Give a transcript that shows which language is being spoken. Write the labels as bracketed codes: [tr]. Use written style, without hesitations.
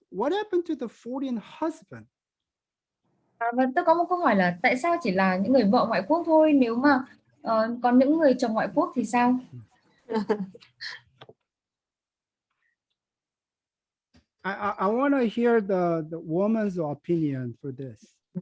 [en] What happened to the 14 husband? [vi] Và tôi có một câu hỏi là tại sao chỉ là những người vợ ngoại quốc thôi, nếu mà còn những người chồng ngoại quốc thì sao? [en] I want to hear the woman's opinion for this.